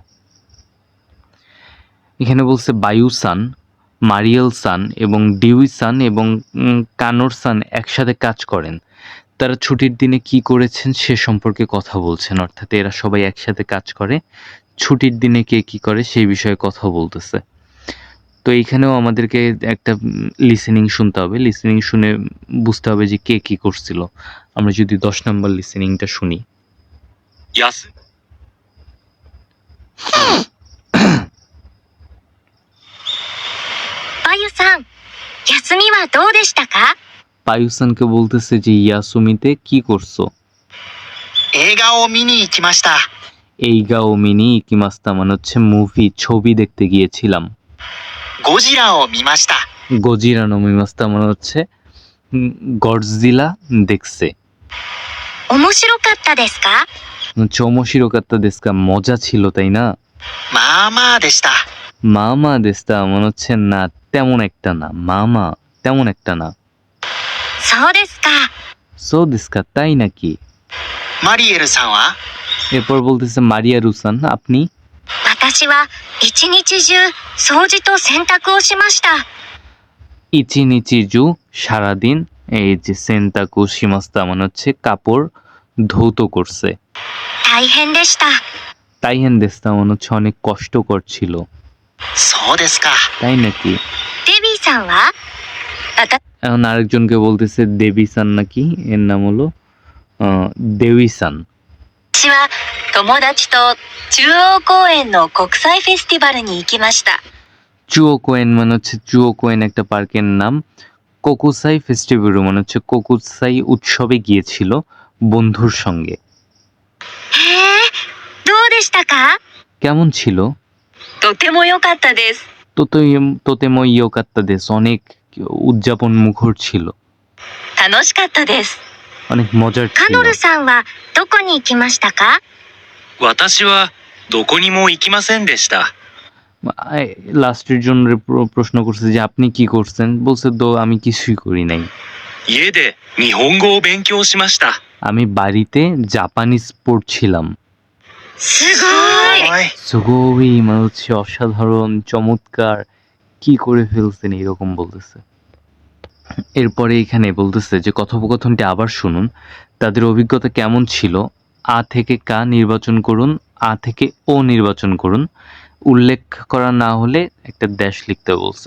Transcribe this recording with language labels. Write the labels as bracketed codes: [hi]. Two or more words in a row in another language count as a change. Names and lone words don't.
[bn] এখানে বলছে বায়ুসান, মারিয়েল সান এবং ডিউই সান এবং কানোর সান একসাথে কাজ করেন, তারা ছুটির দিনে কি করেছেন সে সম্পর্কে কথা বলছেন, অর্থাৎ এরা সবাই একসাথে কাজ করে, ছুটির দিনে কে কি করে সেই বিষয়ে কথা বলতেছে। তো এইখানেও আমাদেরকে একটা লিসেনিং শুনতে হবে, লিসেনিং শুনে বুঝতে হবে যে কে কি করছিল। আমরা যদি 10 নম্বর লিসেনিংটা শুনি। [ja] やすバユさん、休みはどうでしたか？ [bn] পায়ুসানকে বলতেছে যে ইয়াসুমিতে কি করছো। [ja] 映画を見に行きました。映画を見に行きました [bn] মানে হচ্ছে মুভি ছবি দেখতে গিয়েছিলাম। [ja] ゴジラを見ました。ゴジラを見ました [bn] মানে হচ্ছে গডজিলা দেখছে। [ja] 面白かったですか？面白かったですか [bn] মজা ছিল তাই না। [ja] まあまあでした。まあまあでした [bn] মনে হচ্ছে না তেমন একটা না, মামা তেমন একটা না। [ja] そうですか。そうですか [bn] তাই নাকি। [ja] マリエルさんは？ [bn] এরপর বলতেছে মারিয়া রুসান আপনি। [ja] 私は一日中掃除と洗濯をしました。 [bn] ইচিনিচিজু সারাদিন, এই যে [ja] 洗濯しました [bn] মানে হচ্ছে কাপড় ধৌত করছে। [ja] 大変でした。大変でした [bn] মনে হচ্ছে অনেক কষ্টকর ছিল। [ja] そうですか。 [bn] তাই নাকি। [ja] デビーさんは？ [bn] এখন আরেকজনকে বলতেছে দেবীসান নাকি, এর নাম হলো দেবীসান। [ja] 私は友達と中央公園の国際フェスティバルに行きました。 [bn] চুয়োকোয়েন মানে হচ্ছে চুয়োকোয়েন একটা পার্কের নাম, [ja] 国際フェスティバル [bn] মানে হচ্ছে কোকুসাই উৎসবে গিয়েছিল বন্ধুর সঙ্গে। [ja] へえ、どうでしたか？ [bn] কেমন ছিল। [ja] とても良かったです。とても良かったです [bn] অনেক উদযাপন মুখর ছিল, [ja] 楽しかったです。 [bn] অনেক মজার カ ছিল। [ja] ノルさんはどこに行きましたか？私はどこにも行きませんでした。 [bn] লাস্টের জন্য প্রশ্ন করছে যে আপনি কি করছেন, বলছে তো আমি কিছুই করি নাই। [ja] 家で日本語を勉強しました。 [bn] আমি বাড়িতে জাপানিজ পড়ছিলাম। [ja] すごい。おい。 [bn] সুগোই মানে হচ্ছে অসাধারণ, চমৎকার, কি করে ফেলছেন এরকম বলতেছে। এরপরে এখানে বলতেছে যে কথোপকথনটি আবার শুনুন, তাদের অভিজ্ঞতা কেমন ছিল, আ থেকে কা নির্বাচন করুন, আ থেকে ও নির্বাচন করুন, উল্লেখ করা না হলে একটা ড্যাশ লিখতে বলছে।